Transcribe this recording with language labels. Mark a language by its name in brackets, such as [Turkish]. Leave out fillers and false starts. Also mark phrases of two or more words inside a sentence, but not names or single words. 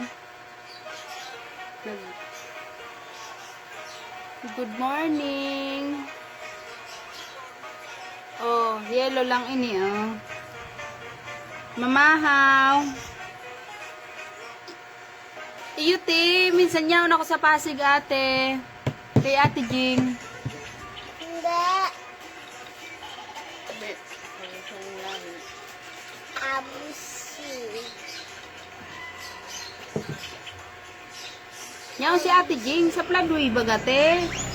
[English] Good morning. [Bikol] Oh, yellow lang ini, oh. Mamahaw. Iyo, te. Minsan yaon ako sa Pasig, ate. Kay Ate Jing. [Filipino] Hindi. Abusi. [Bikol] Yaon si Ate Jing sa Pladway, bagate.